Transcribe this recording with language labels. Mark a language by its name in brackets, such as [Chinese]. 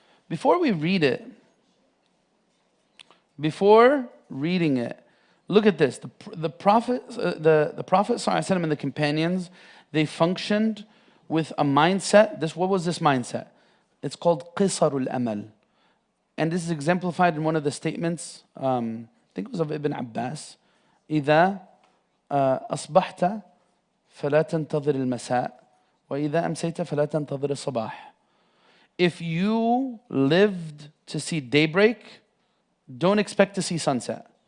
[English] Before we read it, before reading it, look at this. The Prophet ﷺ and the companions, they functioned with a mindset. What was this mindset? It's called قصر الأمل. And this is exemplified in one of the statements, I think it was of Ibn Abbas. [Arabic] إذا أصبحت فلا تنتظر المساء وإذا أمسيت فلا تنتظر الصباح. [English] If you lived to see daybreak, don't expect to see sunset.